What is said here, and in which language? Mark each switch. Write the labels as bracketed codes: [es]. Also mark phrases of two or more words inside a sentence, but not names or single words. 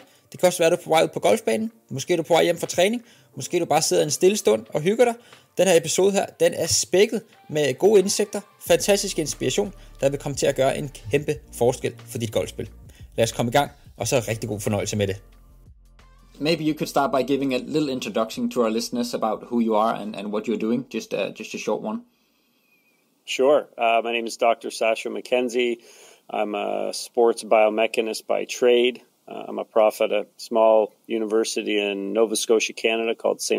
[da] Det kan også være, at du er på vej ud på golfbanen. Måske er du på vej hjem fra træning. Måske du bare sidder en stille stund og hygger dig. Den her episode her, den er spækket med gode indsigter, fantastisk inspiration, der vil komme til at gøre en kæmpe forskel for dit golfspil. Lad os komme i gang, og så rigtig god fornøjelse med det. [en] Maybe you could start by giving a little introduction to our listeners about who you are and what you're doing, just a short one. Sure. My name is Dr. Sasho MacKenzie. I'm a sports biomekanist by trade. I'm a prof at a small university in Nova Scotia, Canada called St.